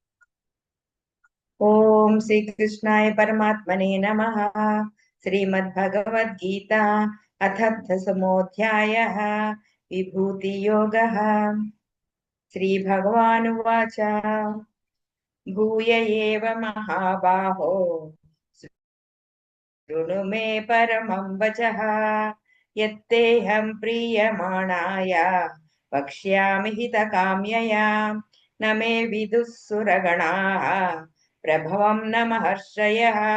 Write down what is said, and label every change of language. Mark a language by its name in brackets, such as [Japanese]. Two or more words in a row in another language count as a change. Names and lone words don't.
[Sanskrit] ఓం శ్రీకృష్ణాయ పరమాత్మనే నమః. శ్రీమద్భగవద్గీత అథ దశమోऽధ్యాయः విభూతి యోగः. శ్రీభగవానువాచ భూయ ఏవ మహాబాహో शृणु मे परमं वचः यत्तेऽहं प्रीयमाणाय वक्ष्यामि हितकाम्यया न मे विदुः सुरगणाः प्रभवं न महर्षयः